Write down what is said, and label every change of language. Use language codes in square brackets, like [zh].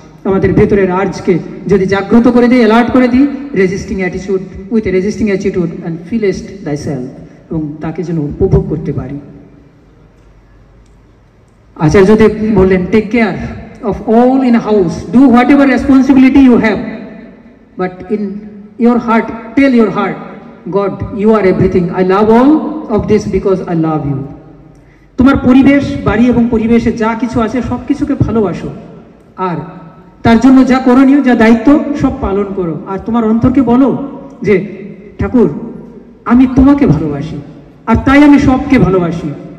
[bn] আমাদের ভেতরের আর্জকে যদি জাগ্রত করে দিই, অ্যালার্ট করে দিই, [en] resisting attitude, with a resisting attitude and feelest thy self, [bn] এবং তাকে যেন উপভোগ করতে পারি। আচার্যদেব বললেন, [en] Take care of all in house, do whatever responsibility you have, but in your heart, tell your heart, God, you are everything. I love all of this because I love you. [bn] তোমার পরিবেশ, বাড়ি এবং পরিবেশে যা কিছু আছে সব কিছুকে ভালোবাসো, আর তার জন্য যা করণীয়, যা দায়িত্ব সব পালন করো। আর তোমার অন্তরকে বলো যে ঠাকুর, আমি তোমাকে ভালোবাসি, আর তাই আমি সবকে ভালোবাসি।